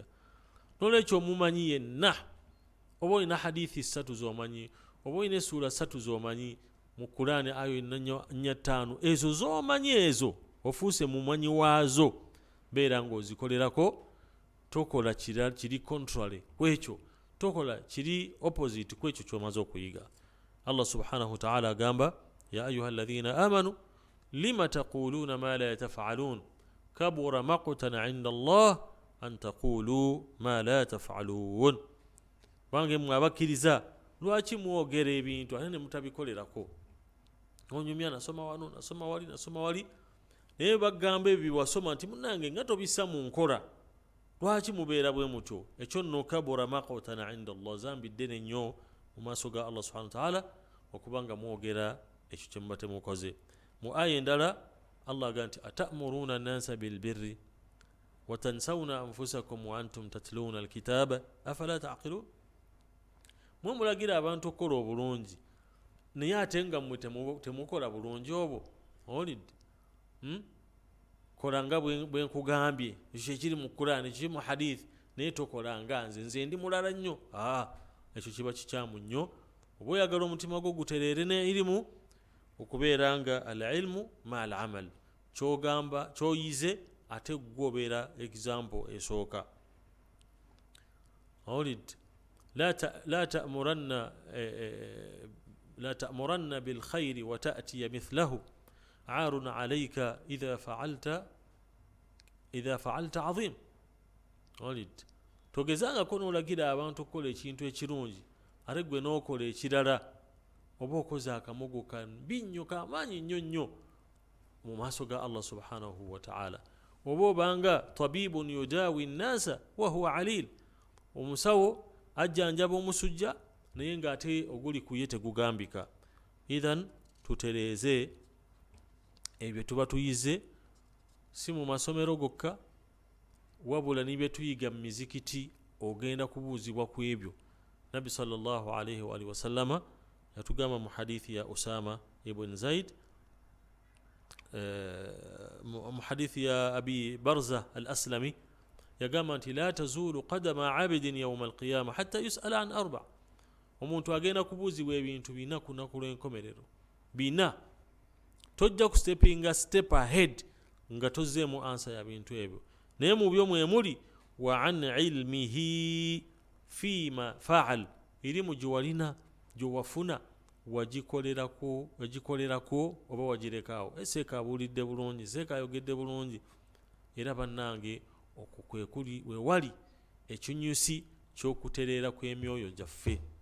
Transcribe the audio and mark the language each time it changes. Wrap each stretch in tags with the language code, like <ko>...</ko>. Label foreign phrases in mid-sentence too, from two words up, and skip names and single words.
<lg>N'olwekyo omumanyi yenna, oba olina hadithi 3 z'omanyi, oba olina essuula 3 z'omanyi mu Qur'ani ayo 4-5 ezo z'omanyi ezo ofuuse mumanyi waazo beera ng'ozikolerako tokola kiri contrary kwekyo tokola kiri opposite kwekyo ky'omaze okuyiga.</lg> <ar>الله سبحانه وتعالى agamba يا أيها الذين آمنوا لم تقولون ما لا تفعلون كبر مقتا عند الله أن تقولوا ما لا تفعلون.</ar> <lg>Bange mmwe abakkiriza lwaki mwogera ebintu ate ne mutabikolerako. Onyumya nasoma wano nasoma wali naye bagamba ebyo wasoma nti munnange nga tobissa mu nkola. Lwaki mubeera bwe mutyo? Ekyo nno</lg> <ar>كبر مقتا عند الله,</ar> <lg>zambi ddene nnyo mu maaso ga</lg> <ar>الله سبحانه وتعالى</ar> <lg>okubanga mwogera ekyo kye muba temukoze. Mu aya endala Allah agamba nti</lg> <ar>أتأمرون الناس بالبر وتنسون أنفسكم وأنتم تتلون الكتاب أفلا تعقلون.</ar> <lg>Mwe mulagira abantu okukola obulungi naye ate nga mmwe temukola bulungi obwo. Olidde kola nga bwe nkugambye ekyo ekiri mu Qur'ani ekiri mu hadith naye tokola nga nze ndi mulala nnyo. Ekyo kiba kikyamu nnyo. Oba oyagala omutima gwo gutereere ne ilimu okubeera nga</lg> <ar>العلم مع العمل,</ar> <lg>kyogamba kyoyize ate gwe obeera example esooka.</lg> <ar>Olidde لا تأمرن بالخير وتأتي مثله عار عليك إذا فعلت عظيم.</ar> <lg>Olidde togezangako n'olagira abantu okukola ekintu ekirungi ate gwe n'okola ekirala oba okoze akamogo kambi nnyo kamaanyi nnyo nnyo mu maaso ga</lg> <ar>الله سبحانه وتعالى.</ar> <lg>Oba obanga</lg> <ar>طبيب يداوي الناس وهو عليل,</ar> <lg>omusawo ajjanjaba omusujja naye ng'ate oguli ku ye tegugambika. Idhan tutereeze ebyo tuba tuyize si mu masomero gokka wabula n'ibye tuyiga mu mizikiti ogenda kubuuzibwa ku ebyo. Nabbi</lg> <ar>صلى الله عليه وسلم</ar> <lg>yatugamba mu hadithi ya Usama ibn Zaid mu hadithi ya Abi Barza al-Aslami yagamba nti</lg> <ar>لا تزول قدما عبد يوم القيامة حتى يسأل عن</ar> <lg>4. Omuntu agenda kubuuzibwa ebintu bina ku lunaku lw'enkomerero bina. Tojja ku</lg> <en>step ahead</en> <lg>nga tozzeemu ansa ya bintu ebyo. Naye mu byo mwe muli</lg> <ar>وعن علمه فيما فعل,</ar> <lg>ilimu gyewalina gyewafuna wagikolerako oba wagirekawo. Eseeka abuulidde bulungi, seeka ayogedde bulungi. Era bannange okwo kwe kuli we wali ekinyusi ky'okutereera kw'emyoyo gyaffe.</lg>